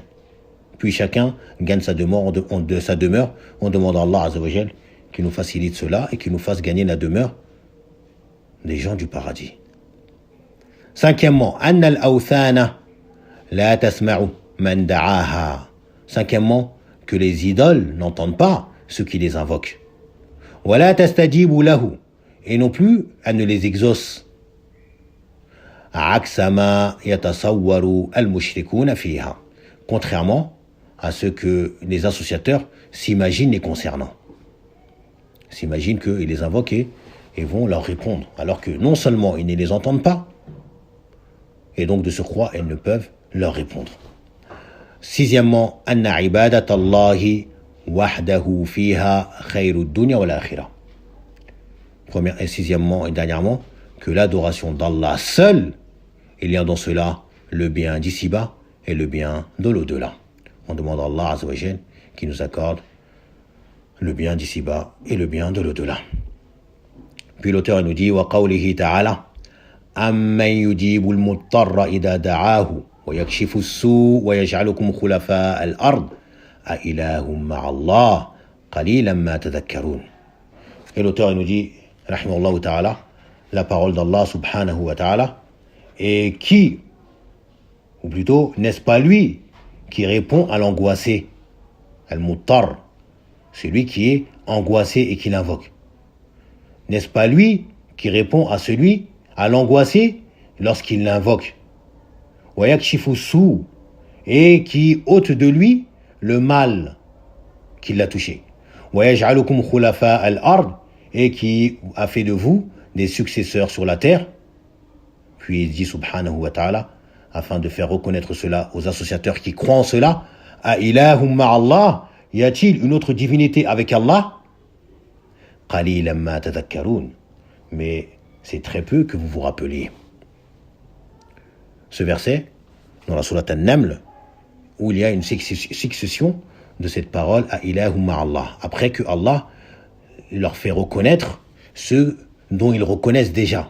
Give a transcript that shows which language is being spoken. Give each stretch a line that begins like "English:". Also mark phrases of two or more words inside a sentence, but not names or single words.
French: Puis chacun gagne sa demeure. On demande à Allah
Arabic: عز وجل
French: qu'il nous facilite cela et qu'il nous fasse gagner la demeure des gens du paradis.
Arabic: Cinquièmement, أن الأوثان لا تسمع من دعاها.
French: Cinquièmement, que les idoles n'entendent pas ceux qui les invoquent.
Arabic: ولا تستجيب له,
French: et non plus elles ne les exaucent.
Arabic: عكس ما يتصور المشركون فيها.
French: Contrairement à ce que les associateurs s'imaginent les concernant. S'imaginent qu'ils les invoquent et vont leur répondre, alors que non seulement ils ne les entendent pas, et donc de surcroît, ils ne peuvent leur répondre. Sixièmement,
Arabic: أن عبادة الله وحده فيها خير الدنيا والآخرة.
French: Première et sixièmement et dernièrement, que l'adoration d'Allah seul, il y a dans cela le bien d'ici-bas et le bien de l'au-delà. On demande à Allah
Arabic: عز وجل
French: qui nous accorde le bien d'ici-bas et le bien de l'au-delà. Puis l'auteur nous dit
Arabic: وقوله تعالى أمن يجيب المضطر إذا دعاه ويكشف السوء ويجعلكم خلفاء الأرض أإله مع الله قَلِيلًا مَا تَذَكَّرُونَ.
French: Et l'auteur il nous dit,
Arabic: رحمه الله تعالى,
French: la parole d'Allah
Arabic: سبحانه وتعالى,
French: et qui, ou plutôt, n'est-ce pas lui qui répond à l'angoissé, al-muttar, celui qui est angoissé et qui l'invoque. N'est-ce pas lui qui répond à l'angoissé lorsqu'il l'invoque.
Arabic: ويكشف السوء,
French: et qui ôte de lui le mal qui l'a touché.
Arabic: ويجعلكم خلفاء الأرض,
French: et qui a fait de vous des successeurs sur la terre. Puis il dit
Arabic: سبحانه وتعالى,
French: afin de faire reconnaître cela aux associateurs qui croient en cela,
Arabic: أإله مع الله,
French: y a-t-il une autre divinité avec Allah?
Arabic: قليلا ما تذكرون,
French: mais c'est très peu que vous vous rappeliez. Ce verset, dans la sourate An-Naml, où il y a une succession de cette parole
Arabic: أإله مع الله,
French: après que Allah leur fait reconnaître ce dont ils reconnaissent déjà.